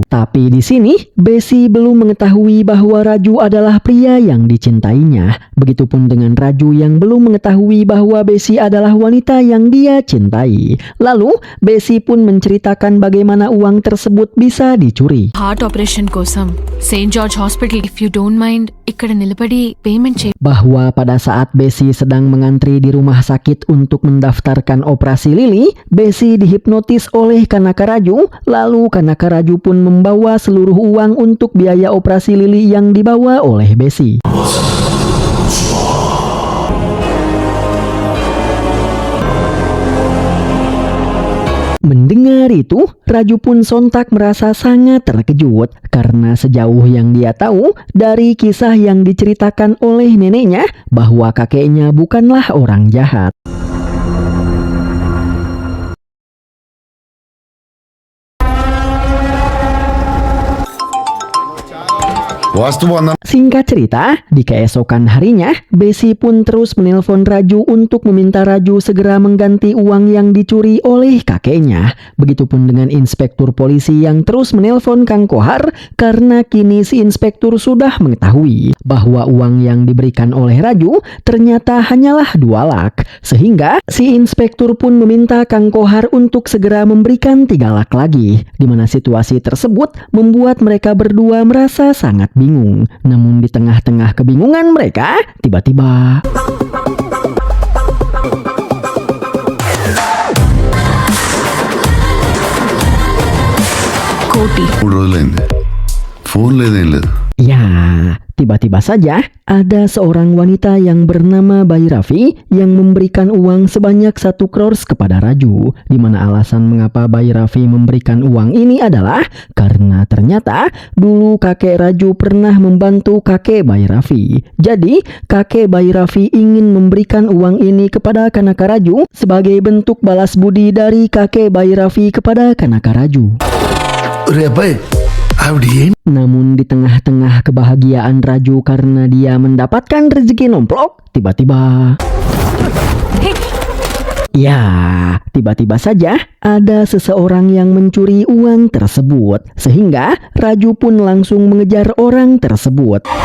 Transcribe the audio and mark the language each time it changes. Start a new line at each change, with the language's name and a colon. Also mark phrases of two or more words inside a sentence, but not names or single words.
Indonesian: Tapi di sini Besi belum mengetahui bahwa Raju adalah pria yang dicintainya. Begitupun dengan Raju yang belum mengetahui bahwa Besi adalah wanita yang dia cintai. Lalu Besi pun menceritakan bagaimana uang tersebut bisa dicuri.
English: heart operation
Telugu: కోసం సెయింట్ జార్జ్ హాస్పిటల్
English: if you don't mind
Telugu: ఇక్కడ నిలబడి పేమెంట్ చే
Indonesian: Bahwa pada saat Besi sedang mengantri di rumah sakit untuk mendaftarkan operasi Lili, Besi dihipnotis oleh Kanaka Raju, lalu Kanaka Raju pun membawa seluruh uang untuk biaya operasi Lili yang dibawa oleh Besi. Mendengar itu, Raju pun sontak merasa sangat terkejut karena sejauh yang dia tahu dari kisah yang diceritakan oleh neneknya bahwa kakeknya bukanlah orang jahat.
Telugu: వాస్తు బంధం
Indonesian: Singkat cerita, di keesokan harinya, Besi pun terus menelpon Raju untuk meminta Raju segera mengganti uang yang dicuri oleh kakeknya. Begitupun dengan inspektur polisi yang terus menelpon Kang Kohar karena kini si inspektur sudah mengetahui bahwa uang yang diberikan oleh Raju ternyata hanyalah 2 lak. Sehingga si inspektur pun meminta Kang Kohar untuk segera memberikan 3 lak lagi, di mana situasi tersebut membuat mereka berdua merasa sangat bingung. Namun di tengah-tengah kebingungan mereka, tiba-tiba
Telugu: కోటి 3 రోజులైంది ఫోన్ లేదేం లేదు.
Indonesian: ya, tiba-tiba saja ada seorang wanita yang bernama Bayi Raffi yang memberikan uang sebanyak 1 crores kepada Raju. Di mana alasan mengapa Bayi Raffi memberikan uang ini adalah karena ternyata dulu kakek Raju pernah membantu kakek Bayi Raffi. Jadi kakek Bayi Raffi ingin memberikan uang ini kepada Kanaka Raju sebagai bentuk balas budi dari kakek Bayi Raffi kepada Kanaka Raju.
Telugu: రే అబ్బాయి ఆవిడ ఏం
Indonesian: Namun di tengah-tengah kebahagiaan Raju karena dia mendapatkan rezeki nomplok, tiba-tiba ya, tiba-tiba saja ada seseorang yang mencuri uang tersebut, sehingga Raju pun langsung mengejar orang tersebut.